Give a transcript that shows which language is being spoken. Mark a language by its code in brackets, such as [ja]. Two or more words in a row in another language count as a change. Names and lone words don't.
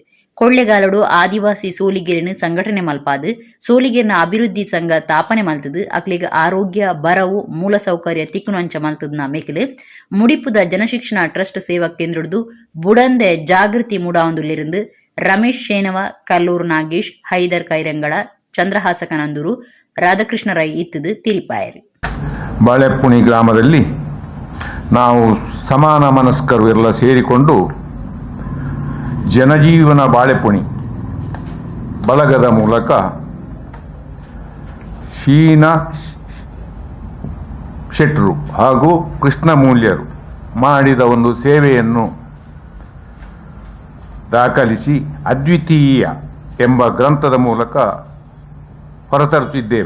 [tcy] ಕೊಳ್ಳೆಗಾಲಡು ಆದಿವಾಸಿ ಸೋಲಿಗೆರಿನ ಸಂಘಟನೆ ಮಲ್ಪಾದು ಸೋಲಿಗೆರಿನ ಅಭಿವೃದ್ಧಿ ಸಂಘ ತಾಪನೆ ಮಲ್ತದು ಅಕ್ಲಿಗೆ ಆರೋಗ್ಯ ಬರವು ಮೂಲಸೌಕರ್ಯ ತಿಕ್ಕುನು ಅಂಚ ಮಲ್ತದ್ನ ಮೇಕಲು ಮುಡಿಪುದ ಜನಶಿಕ್ಷಣ ಟ್ರಸ್ಟ್ ಸೇವಾ ಕೇಂದ್ರದ್ದು ಬುಡಂದೆ ಜಾಗೃತಿ ಮೂಡಾವಂದುಲ್ಲಿருந்து ರಮೇಶ್ ಶೇನವ, ಕಲ್ಲೂರು ನಾಗೇಶ್, ಹೈದರ್ ಕೈರಂಗಳ, ಚಂದ್ರಹಾಸಕ ನಂದೂರು, ರಾಧಾಕೃಷ್ಣ ರೈ ಇತ್ತದು ತಿರಿಪಾಯರು. [kn] ಬಾಳೆಪುಣಿ ಗ್ರಾಮದಲ್ಲಿ ನಾವು ಸಮಾನ ಮನಸ್ಕರು ಎಲ್ಲ ಸೇರಿಕೊಂಡು ಜನಜೀವನ ಬಾಳೆಪುಣಿ ಬಳಗದ ಮೂಲಕ ಶೀನಾ ಶೆಟ್ರು ಹಾಗೂ ಕೃಷ್ಣ ಮೂಲ್ಯರು ಮಾಡಿದ ಒಂದು ಸೇವೆಯನ್ನು ದಾಖಲಿಸಿ ಅದ್ವಿತೀಯ ಎಂಬ ಗ್ರಂಥದ ಮೂಲಕ ಹೊರತರುತ್ತಿದ್ದೇವೆ.